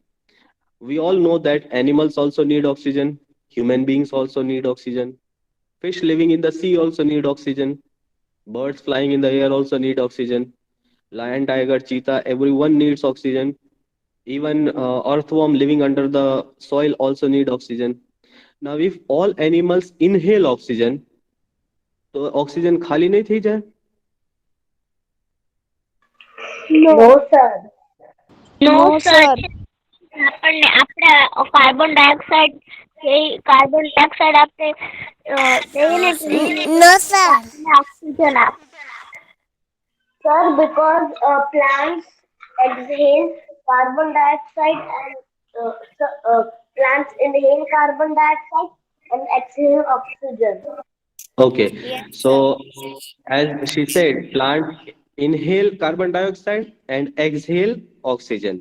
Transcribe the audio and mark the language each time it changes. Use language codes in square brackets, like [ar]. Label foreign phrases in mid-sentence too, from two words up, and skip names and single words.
[en] We all know that animals also need oxygen, human beings also need oxygen, fish living in the sea also need oxygen, birds flying in the air also need oxygen, lion, tiger, cheetah, everyone needs oxygen. Even earthworm living under the soil also need oxygen. Now, if all animals inhale oxygen, [gu] તો ઓક્સિજન ખાલી નહીં થઈ જાય? [en] No, sir. No, No, sir. sir. [gu] આપણને આપણે કાર્બન ડાયોક્સાઇડ આપણે દઈએ ને [en] No, sir. [gu] ઓક્સિજન આપે. [en] Sir, because plants exhale carbon dioxide and plants inhale carbon dioxide and exhale oxygen. Okay. Yes, sir. So, as she said, plants inhale carbon dioxide and exhale oxygen.